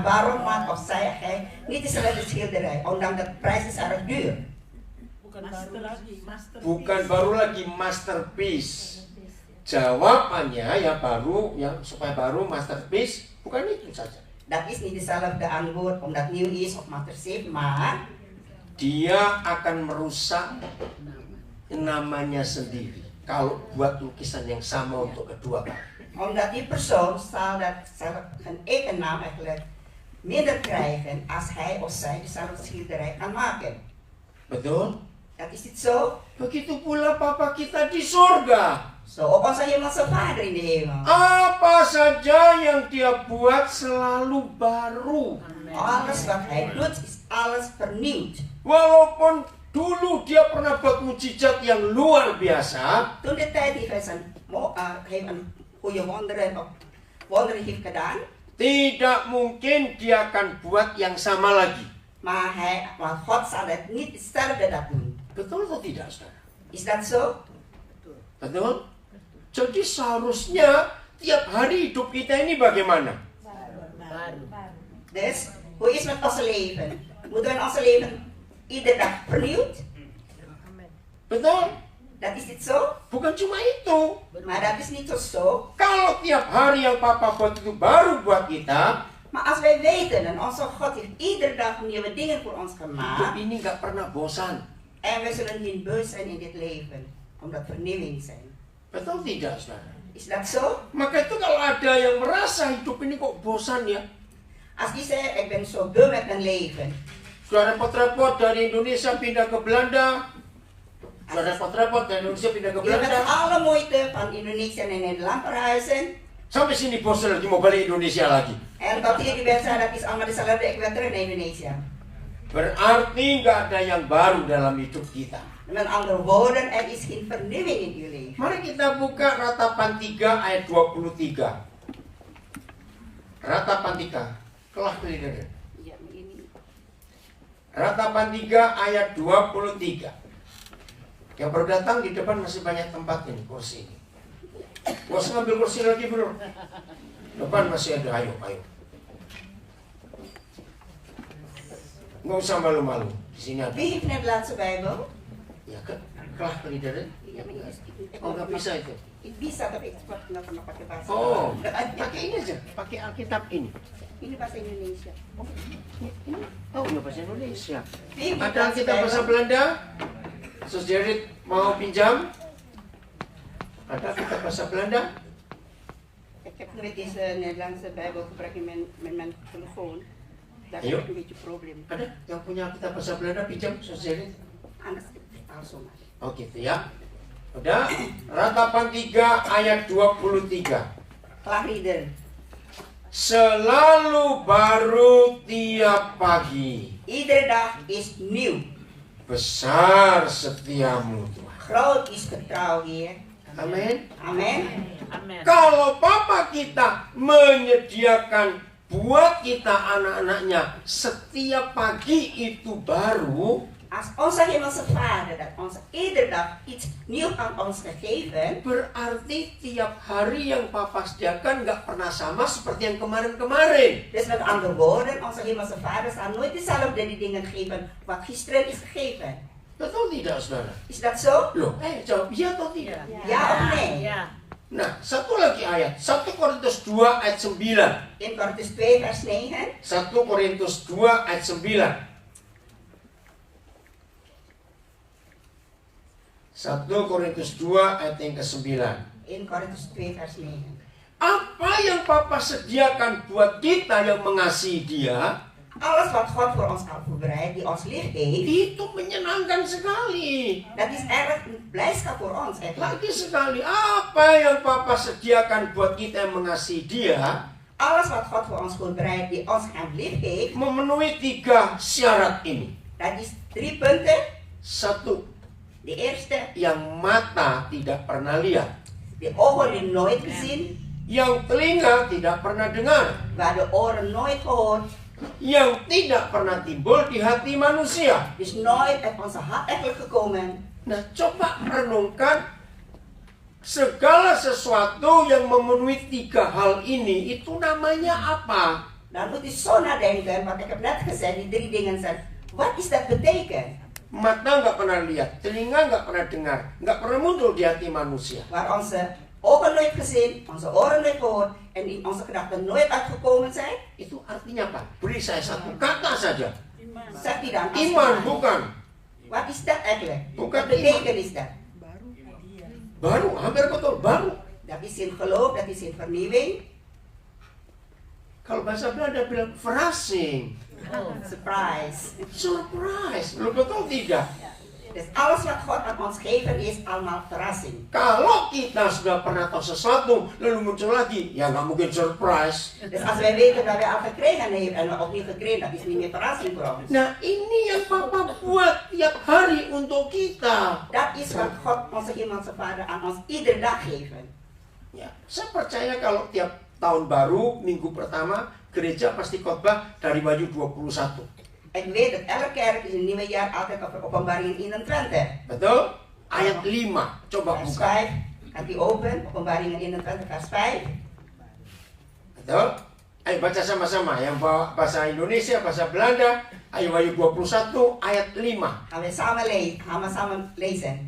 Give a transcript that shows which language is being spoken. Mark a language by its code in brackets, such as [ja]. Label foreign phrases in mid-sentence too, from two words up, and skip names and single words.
[nl] Waarom maakt of zij hij niet dezelfde schilderij? Ondanks de prijs is erg duur. [id] Bukan baru lagi masterpiece. Jawabannya ya baru, ya supaya baru masterpiece, bukan itu saja. [nl] Dat is niet dezelfde antwoord omdat nieuw is of masterpiece, maar [id] Dia akan merusak namanya sendiri kalau buat lukisan yang sama untuk kedua kali. [nl] omdat die persoon zal een eigen naam eigenlijk minder krijgen als hij of zij dezelfde schilderij kan maken. [id] Betul? [nl] Dat is het zo. [id] Begitu pula Papa kita di surga. [nl] Zo ook onze hemelse Vader in de hemel. [id] Apa saja yang dia buat selalu baru. [nl] Alles wat hij doet is alles vernieuwd. [id] Walaupun dulu dia pernah buat mujizat yang luar biasa, [nl] Toen de tijd heeft hij een goede wonderen heeft gedaan. [id] tidak mungkin dia akan buat yang sama lagi. [nl] Maar God zal het niet hetzelfde dat doen. [id] Betul atau tidak, saudara? [nl] Is dat zo? [id] Betul? Jadi seharusnya tiap hari hidup kita ini bagaimana? [nl] Dus, hoe is met ons leven? Moeten we ons leven iedere dag vernieuwd? [id] Betul? [nl] Dat is niet zo. [id] Bukan cuma itu. [nl] Maar dat is niet zo. [id] Kalau tiap hari yang Papa buat itu baru buat kita, [nl] Maar als wij weten en onze God heeft iedere dag nieuwe dingen voor ons [id] hidup [nl] gemaakt. [id] ini nggak pernah bosan. [nl] En we zullen niet beu zijn in dit leven. Omdat vernieuwing zijn. [id] Betul tidak, saudara? [nl] Is dat zo? [id] Maka itu kalau ada yang merasa hidup ini kok bosan ya, [nl] Als die zegt, ik ben zo beu met mijn leven. [id] sudah repot-repot dari Indonesia pindah ke Belanda, sudah repot-repot dari Indonesia pindah ke [nl] Je met [id] Belanda, [nl] alle moeite van Indonesië naar Nederland verhuizen. [id] sampai sini bosan lagi mau balik Indonesia lagi. [nl] En tot hier die mensen, dat is allemaal dezelfde, ik wil terug naar Indonesië. [id] Berarti nggak ada yang baru dalam hidup kita. [nl] Met andere woorden, er is geen vernieuwing in uw leven. [id] Mari kita buka Ratapan 3 ayat 23. Ratapan 3. Kelah kelihatan. [nl] Ja, maar ini. [id] Ratapan 3 ayat 23. Yang baru datang di depan masih banyak tempat ini, kursi ini. Gak usah ngambil kursi lagi, bro. Depan masih ada, ayo. Nggak usah malu-malu. Di sini ada. [nl] Wie heeft net de laatste Bijbel? [id] Ya, kelah kelihatan. [nl] Ja, maar ik [id] Oh, nggak bisa itu. Ik bisa, tapi ik nggak pernah pakai bahasa. Oh, pakai ini aja. Pakai Alkitab ini. Ini bahasa Indonesia. Oh, ya bahasa Indonesia. [nl] Wie heeft [id] Ada Alkitab bahasa Belanda? Sus Jerit mau pinjam? Ada Alkitab bahasa Belanda? [nl] Ik heb nooit deze Nederlandse Bijbel gebruikt in mijn telefoon. Daar [id] Ayo. [nl] heb ik een beetje probleem. [id] Ada yang punya Alkitab bahasa Belanda pinjam, Sus Jerit? [nl] Anders vertaal zomaar. [id] Oh gitu ya. Udah, Ratapan 3 ayat 23. [nl] Klaagrieder. [id] Selalu baru tiap pagi. [nl] Iedere dag is nieuw. [id] Besar setiamu Tuhan. [nl] Groot is getrouw, Heer. [id] Amin. [nl] Amen. [id] Kalau Papa kita menyediakan buat kita anak-anaknya setiap pagi itu baru, [nl] Als onze hemelse Vader dat ons iedere dag iets nieuws aan ons gegeven, [id] berarti tiap hari yang Papa sediakan nggak pernah sama seperti yang kemarin-kemarin. [nl] dus met andere woorden, onze hemelse Vader zal nooit dezelfde die dingen geven wat gisteren is gegeven. [id] Betul tidak, saudara? [nl] Is dat zo? [id] Loh, jawab iya atau tidak? [nl] Ja of nee? [id] Nah, satu lagi ayat. 1 Korintus 2 ayat 9. [nl] In Korintus 2 vers 9. [id] 1 Korintus 2 ayat 9. 1 Korintus 2 ayat yang ke-9. [nl] In Korintus 2 vers 9. [id] Apa yang Papa sediakan buat kita yang mengasihi Dia, [nl] Alles wat God voor ons al voorbereid, die ons lief heeft, [id] itu menyenangkan sekali. [nl] dat is erg een blijdschap voor ons. Eigenlijk. [id] Lagi sekali, apa yang Papa sediakan buat kita yang mengasihi Dia, [nl] Alles wat God voor ons voorbereidt, die ons hem lief heeft, [id] memenuhi 3 syarat ini. [nl] dat is 3 punten. [id] 1. [nl] De eerste, [id] Yang mata tidak pernah lihat, [nl] de ogen die nooit gezien, [id] yang telinga tidak pernah dengar, [nl] waar de oren nooit gehoord, [id] yang tidak pernah timbul di hati manusia. [nl] dus nooit uit onze hart eigenlijk gekomen. [id] Nah, coba renungkan segala sesuatu yang memenuhi 3 hal ini, itu namanya apa? [nl] Dan moet u zo nadenken, want ik heb net gezegd, die 3 dingen zijn. Wat is dat betekent? [id] Mata nggak pernah lihat, telinga nggak pernah dengar, nggak pernah muncul di hati manusia. [nl] Waar onze ogen nooit gezien, onze oren nooit gehoord en in onze gedachten nooit uitgekomen zijn? [id] Itu artinya apa? Beri saya satu kata saja. [nl] Zegt hij dan? [id] Iman, bukan? [nl] Wat is dat eigenlijk? [id] Bukan [nl] Wat betekent is dat? [id] Baru, hampir betul, baru. [nl] Dat is in geloof, dat is in vernieuwing. [id] Kalau bahasa Belanda bilang verrassing. Surprise. Surprise, belum betul tidak? [nl] Dus alles wat God aan ons geeft is allemaal verrassing. [id] Kalau kita sudah pernah tahu sesuatu, lalu muncul lagi, ya nggak mungkin surprise. [nl] Dus als wij weten dat wij al gekregen hebben en we opnieuw gekregen, dat is niet meer verrassing voor ons. [id] Nah, ini yang Papa buat tiap hari untuk kita. [nl] Dat is wat God, onze hemelse Vader, aan ons iedere dag geeft. [id] Ya, saya percaya kalau tiap tahun baru, minggu pertama, gereja pasti khotbah dari Wahyu 21. [nl] Ik weet dat elke kerk in het nieuwe jaar altijd over Openbaring 21. [id] Betul? Ayat 5. Coba [nl] Vers [id] buka. [nl] 5, gaat die open, Openbaring 21 vers 5. [id] Betul? Ayo baca sama-sama. Yang bawa bahasa Indonesia, bahasa Belanda. Ayo Wahyu 21 ayat 5. [nl] Gaan we samen lezen.